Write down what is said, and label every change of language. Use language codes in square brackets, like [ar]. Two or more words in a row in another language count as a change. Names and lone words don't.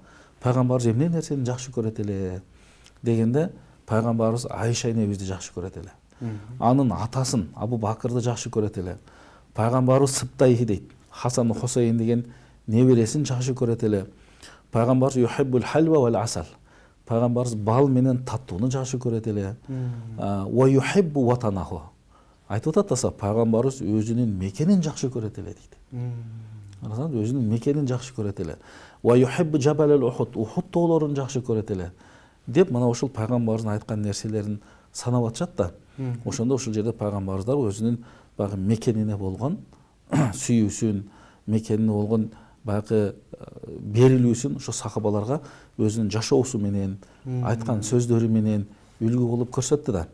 [ky] Пайгамбарыбыз эмне нерсени жакшы көрөт эле дегенде, пайгамбарыбыз Айша энебизди жакшы көрөт эле. Анын атасын Абу Бакырды жакшы көрөт эле. Пайгамбарыбыз Сыптайхи дейт. Хасан Хусейн деген небересин жакшы көрөт эле. Пайгамбарыбыз [ar] يحب الحلواء والعسل. [ky] Пайгамбарыбыз бал менен таттууну жакшы көрөт эле. [ar] ويحب وطنه. [ky] Айтып атат, пайгамбарыбыз өзүнүн мекенин жакшы көрөт эле дейт. Өзүнүн мекенин жакшы көрөт эле. [ar] ويحب جبل أحد. [ky] Ухуд тоолорун жакшы көрөт эле. Деп мына ушул пайгамбарыбыздын айткан нерселерин санап атышат да. Ошондо ушул жерде пайгамбарыбыздар өзүнүн баягы мекенине болгон сүйүүсүн, мекенине болгон баягы берилүүсүн ошо сахабаларга өзүнүн жашоосу менен, айткан сөздөрү менен үлгү кылып көрсөттү да.